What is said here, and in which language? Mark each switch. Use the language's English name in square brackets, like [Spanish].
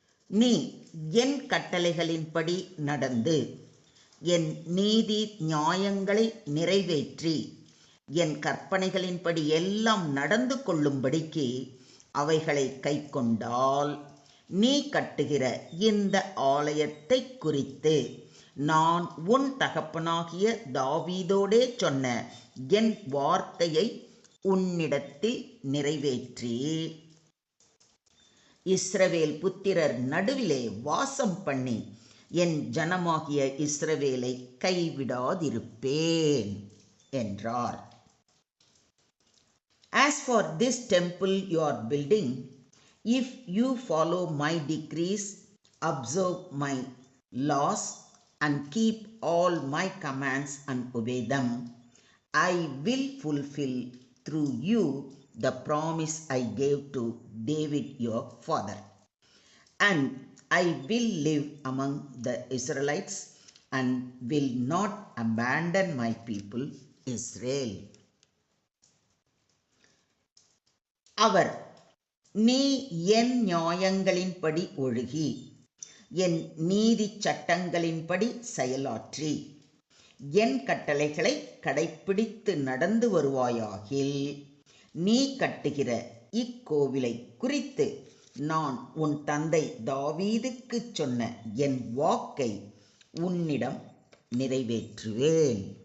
[Tamil] நீ என் கட்டளைகளின்படி நடந்து என் நீதி நியாயங்களை நிறைவேற்றி என் கற்பனைகளின்படி எல்லாம் நடந்து கொள்ளும்படிக்கு அவைகளை கைக்கொண்டால் நீ கட்டுகிற இந்த ஆலயத்தை குறித்து நான் உன் தகப்பனாகிய தாவீதோடே சொன்ன என் வார்த்தையை உன்னிடத்தில் நிறைவேற்றி இஸ்ரவேல் புத்திரர் நடுவிலே வாசம் பண்ணி என் ஜனமாகிய இஸ்ரவேலை கைவிடாதிருப்பேன் என்றார். [English] As for this temple you are building, if you follow my decrees, observe my laws, and keep all my commands and obey them, I will fulfill through you the promise I gave to David your father, and I will live among the Israelites and will not abandon my people Israel. [Tamil] அவர் நீ என் நியாயங்களின்படி ஒழுகி என் நீதி சட்டங்களின்படி செயலாற்றி என் கட்டளைகளை கடைப்பிடித்து நடந்து வருவாயாகில் நீ கட்டுகிற இக்கோவிலை குறித்து நான் உன் தந்தை தாவீதுக்கு சொன்ன என் வாக்கை உன்னிடம் நிறைவேற்றுவேன்.